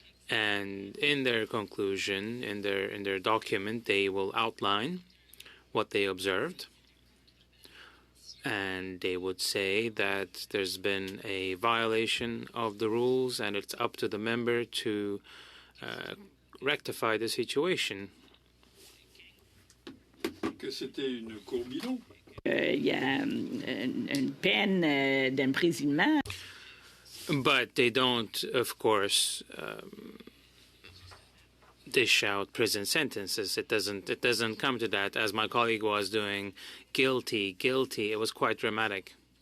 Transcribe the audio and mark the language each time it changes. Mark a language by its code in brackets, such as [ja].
[en] And in their conclusion, in their document, they will outline what they observed. And they would say that there's been a violation of the rules and it's up to the member to rectify the situation. [fr] Il y a une peine d'emprisonnement. [en] But they don't, of course, dish out prison sentences. It doesn't come to that, as my colleague was doing. Guilty, guilty. It was quite dramatic.